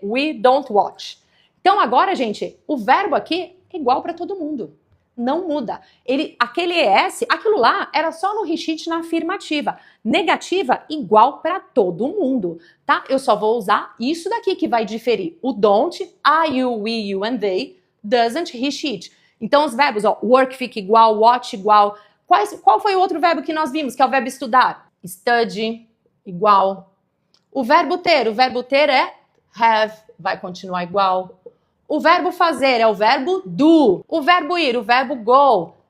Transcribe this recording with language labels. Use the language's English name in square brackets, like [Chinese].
[English] We don't watch. [Portuguese] Então agora, gente, o verbo aqui é igual para todo mundo. Não muda. Aquele ES, aquilo lá era só no he, she, it na afirmativa. Negativa, igual para todo mundo, tá? Eu só vou usar isso daqui que vai diferir. [English] O don't, I, you, we, you and they, doesn't, he, she, it. [Portuguese] Então os verbos, ó, work fica igual, watch igual. Qual foi o outro verbo que nós vimos, que é o verbo estudar? Study, igual. O verbo ter é have, vai continuar igual. O verbo fazer é o verbo do. O verbo ir, o verbo go.